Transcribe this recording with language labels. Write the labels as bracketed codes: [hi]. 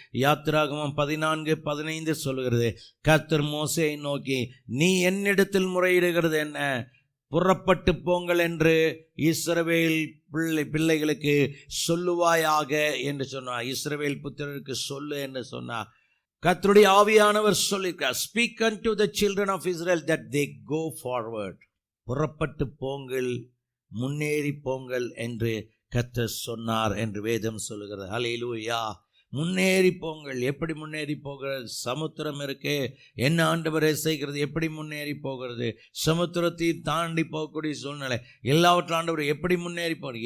[ta] யாத்திராகமம் 14:15 சொல்கிறது. கர்த்தர் மோசேயை நோக்கி நீ என்னிடத்தில் முறையிடுகிறது என்ன, புறப்பட்டு போங்கள் என்று இஸ்ரவேல் பிள்ளைகளுக்கு சொல்லுவாயாக என்று சொன்னார். இஸ்ரவேல் புத்திரருக்கு சொல்லு என்று சொன்னார். கர்த்தருடைய ஆவியானவர் சொல்லியிருக்கார், [en] Speak unto the children of Israel that they go forward. [ta] புறப்பட்டு போங்கள், முன்னேறி போங்கள் என்று கர்த்தர் சொன்னார் என்று வேதம் சொல்லுகிறது. ஹல்லேலூயா. முன்னேறி போங்கள். எப்படி முன்னேறி போகிறது? சமுத்திரம் இருக்கே, என்ன ஆண்டவரே செய்கிறது? எப்படி முன்னேறி போகிறது? சமுத்திரத்தை தாண்டி போகக்கூடிய சூழ்நிலை எல்லாவற்றும் ஆண்டவர் எப்படி முன்னேறி போகிறது?